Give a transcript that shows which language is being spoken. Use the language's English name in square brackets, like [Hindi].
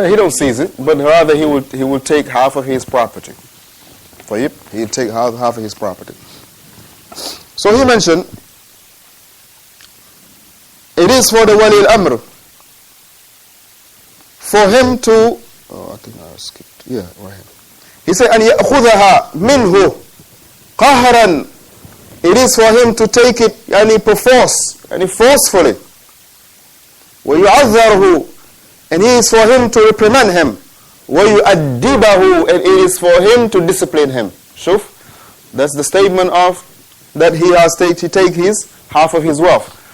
[English] no, he don't seize it, but rather he will take half of his property. [Arabic] طيب, [English] he'll take half of his property. So he mentioned, it is for the wali al-amr, for him to, I think I skipped, right here. He said, [Arabic] أن يأخذها منه قهرا. [English] It is for him to take it, perforce, forcefully. [Arabic] ويعذره, [English] and it is for him to reprimand him. [Arabic] ويؤدبه, [English] and it is for him to discipline him. [Arabic] Shuf, [English] that's the statement of that he take his half of his wealth.